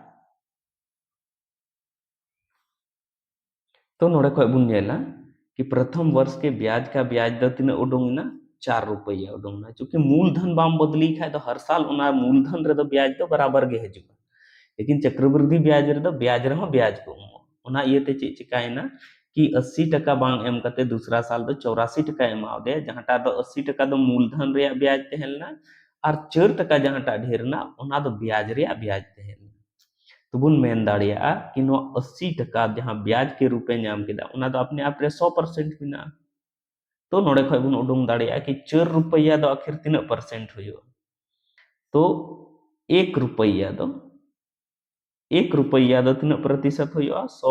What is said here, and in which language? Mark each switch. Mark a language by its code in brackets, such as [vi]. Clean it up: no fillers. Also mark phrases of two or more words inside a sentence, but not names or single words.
[sat] तो नोड़े को बुन नेला कि [hi] प्रथम वर्ष के ब्याज का ब्याज [sat] दो तीना उडुंगना 4 रुपया उडुंगना चूंकि मूलधन बाम बदली खाय तो हर साल ओना मूलधन रे दो ब्याज तो बराबर गे हजू [hi] लेकिन चक्रवृद्धि ब्याज [sat] रे दो ब्याज रे हो ब्याज को उना इयते चे चिकायना कि 80 टका बांग एम कते दूसरा साल दो 84 टका एमा दे जहांटा दो 80 टका दो मूलधन रे ब्याज तहेलना और 4 टका जहांटा ढेरना उना दो ब्याज रे ब्याज तहेलना तो बुन मेन दाड़िया कि नो 80 टका जहां ब्याज के रूपे नाम केदा उना दो [hi] अपने आप [sat] रे 100% बिना तो नोड़े खय बुन उडुंग दाड़िया कि 4 रुपया दो आखिर तीना परसेंट हुयो तो 1 रुपया दो 1 रुपया दो तीना प्रतिशत हुयो